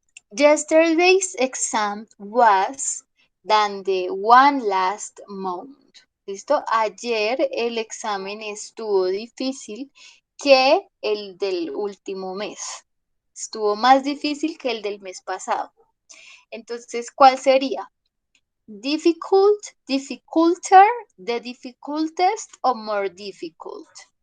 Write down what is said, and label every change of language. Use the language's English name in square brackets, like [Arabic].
[English] Yesterday's exam was than the one last month. [Spanish] ¿Listo? Ayer el examen estuvo difícil que el del último mes. Estuvo más difícil que el del mes pasado. Entonces, ¿cuál sería? [English] Difficult, difficulter, the difficultest o more difficult?